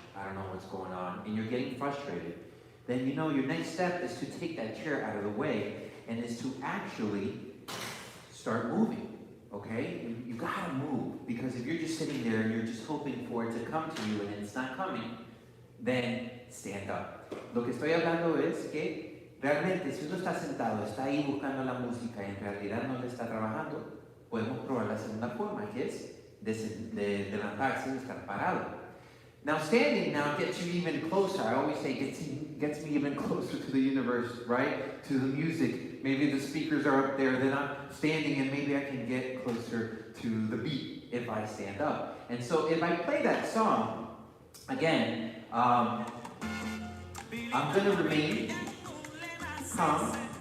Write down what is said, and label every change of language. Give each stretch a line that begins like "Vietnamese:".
English: I don't know what's going on, and you're getting frustrated, then you know your next step is to take that chair out of the way and is to actually start moving, okay? You gotta move, because if you're just sitting there and you're just hoping for it to come to you and it's not coming, then stand up.
Spanish: Lo que estoy hablando es que realmente si uno está sentado, está ahí buscando la música y en realidad no le está trabajando, podemos probar la segunda forma, que es de levantarse y estar parado.
English: Now standing now gets you even closer. I always say gets me even closer to the universe, right? To the music. Maybe the speakers are up there, then I'm standing and maybe I can get closer to the beat if I stand up. And so if I play that song, again, I'm going to remain calm.